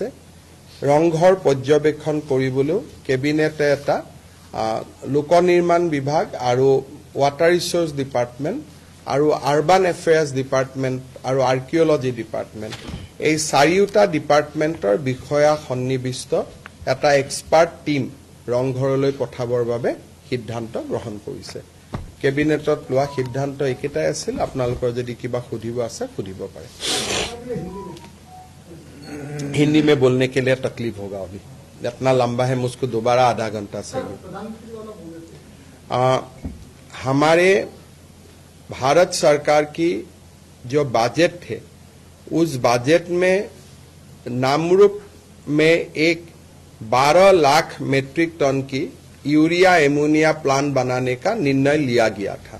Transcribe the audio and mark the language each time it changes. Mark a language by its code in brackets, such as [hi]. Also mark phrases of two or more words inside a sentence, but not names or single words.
[as] ৰংঘৰ পৰ্যবেক্ষণ কৰিবলৈ কেবিনেটে এটা লোক নিৰ্মাণ বিভাগ আৰু [en] water resource department [as] আৰু [en] urban affairs department [as] আৰু [en] archaeology department [as] এই চাৰিওটা ডিপাৰ্টমেণ্টৰ বিষয়া সন্নিবিষ্ট এটা [en] expert team [as] ৰংঘৰলৈ পঠাবৰ বাবে সিদ্ধান্ত গ্ৰহণ কৰিছে। কেবিনেটত লোৱা সিদ্ধান্ত একেটাই আছিল। আপোনালোকৰ যদি কিবা সুধিব আছে সুধিব পাৰে। [hi] हिंदी में बोलने के लिए तकलीफ होगा, अभी इतना लंबा है, मुझको दोबारा आधा घंटा चाहिए। हमारे भारत सरकार की जो बजट थे उस बजट में नामरूप में एक 12 लाख [en] metric ton [hi] की [en] urea ammonia plant [hi] बनाने का निर्णय लिया गया था।